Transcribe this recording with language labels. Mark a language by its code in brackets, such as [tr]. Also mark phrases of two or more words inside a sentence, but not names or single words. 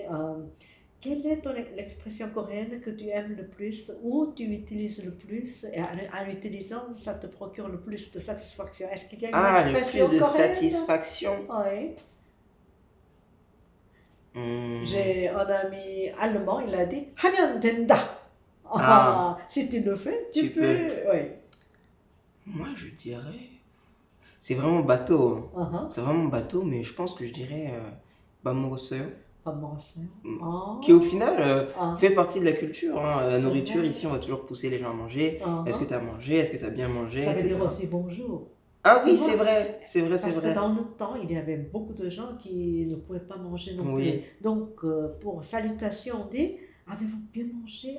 [fr] quelle est l'expression coréenne que tu aimes le plus ou tu utilises le plus et en l'utilisant, ça te procure le plus de satisfaction? Est-ce qu'il y a une expression le plus de coréenne? satisfaction. Oui. J'ai un ami allemand, il a dit « [ko] 하면 된다 ». [fr] Si tu le fais, tu peux. Oui. Moi, je dirais... C'est vraiment bateau. C'est vraiment bateau, mais je pense que je dirais [ko] 밥 먹었어요. [fr] Qui au final fait partie de la culture. La nourriture, ici, on va toujours pousser les gens à manger. Est-ce que tu as mangé? Est-ce que tu as bien mangé? Ça veut dire aussi bonjour. Ah oui, c'est vrai. Parce que dans le temps, il y avait beaucoup de gens qui ne pouvaient pas manger non plus. Donc, pour salutation, on dit avez-vous bien mangé?